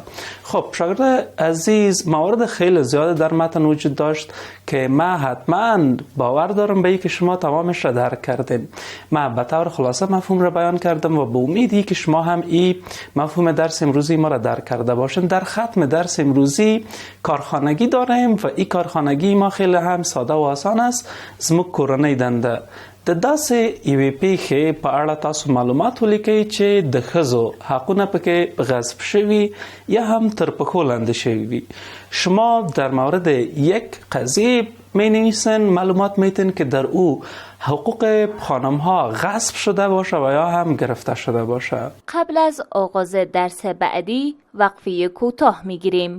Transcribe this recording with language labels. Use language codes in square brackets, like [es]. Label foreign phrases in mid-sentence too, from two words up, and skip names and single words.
[fa] خب شاگرد عزیز، موارد خیلی زیاده در متن وجود داشت که ما حتما باور دارم به اینکه شما تمامش را درک کردین. من به طور خلاصه مفهوم را بیان کردم و به امیدی که شما هم این مفهوم درس امروزی ما را درک کرده باشین. در ختم درس امروزی کارخانگی داریم و این کارخانگی ما خیلی هم ساده و آسان است. [ps] زموږ کورنۍ دنده د داسې یوې پیښې په اړه تاسو معلومات ولیکئ چې د ښځو حقونه پکې غصب شوي یا هم تر پښو لاندې شوي وي. [fa] شما در مورد یک قضیه می‌نویسین، معلومات میتین که در او حقوق خانم‌ها غصب شده باشه و یا هم گرفته شده باشه. قبل از آغاز درس بعدی وقفه کوتاه می‌گیریم.